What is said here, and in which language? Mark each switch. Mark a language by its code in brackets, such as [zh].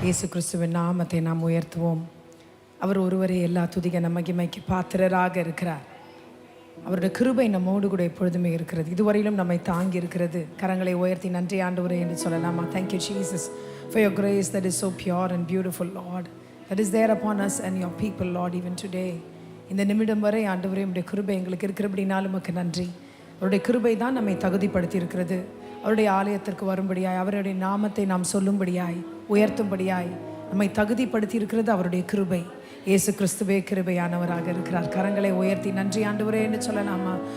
[ta] இயேசு கிறிஸ்துவின் நாமத்தை நாம் உயர்த்துவோம். அவர் ஒருவரே எல்லா துதிக மகிமைக்கு பாத்திரராக இருக்கிறார். அவருடைய கிருபை நம்மோடு கூட எப்பொழுதுமே இருக்கிறது. இதுவரையிலும் நம்மை தாங்கி இருக்கிறது. கரங்களை உயர்த்தி நன்றி ஆண்டவரே என்று சொல்லலாமா? [en] Thank you Jesus for your grace that is so pure and beautiful, Lord, that is there upon us and your people, Lord, even today. [ta] இந்த நிமிடம் வரை ஆண்டவரே உம்முடைய கிருபை எங்களுக்கு இருக்கிறபடினாலும் உமக்கு நன்றி. அவருடைய கிருபை தான் நம்மை தகுதிப்படுத்தி இருக்கிறது. அவருடைய ஆலயத்திற்கு வரும்படியாய், அவருடைய நாமத்தை நாம் சொல்லும்படியாய், உயர்த்தும்படியாய் நம்மை தகுதிப்படுத்தி இருக்கிறது அவருடைய கிருபை. இயேசு கிறிஸ்துவே கிருபையானவராக இருக்கிறார். கரங்களை உயர்த்தி நன்றி ஆண்டவரே என்று சொல்லலாமா?